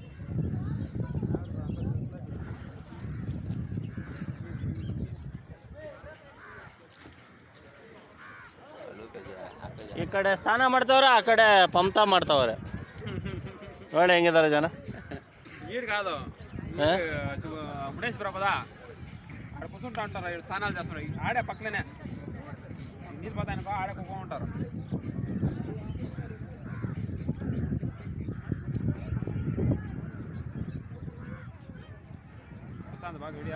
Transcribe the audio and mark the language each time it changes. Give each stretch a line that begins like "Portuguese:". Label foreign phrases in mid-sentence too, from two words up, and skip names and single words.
Kannada: ಈ ಕಡೆ ಸ್ನಾನ ಮಾಡ್ತಾವ್ರೆ, ಆ ಕಡೆ ಪಂಪ್ತಾ ಮಾಡ್ತಾವ್ರೆ. ನೋಡಿ ಹೆಂಗಿದ್ದಾರೆ ಜನ.
Telugu: నీరు కాదు ముడేశ్వర పదా ఆడ కూర్చుంటా ఉంటారు, స్నానాలు చేస్తున్నారు ఆడే పక్కనే. నీరు పోతాయనుకో ఆడే కూర్చో ఉంటారు. వస్తుంది బాగా వీడియో.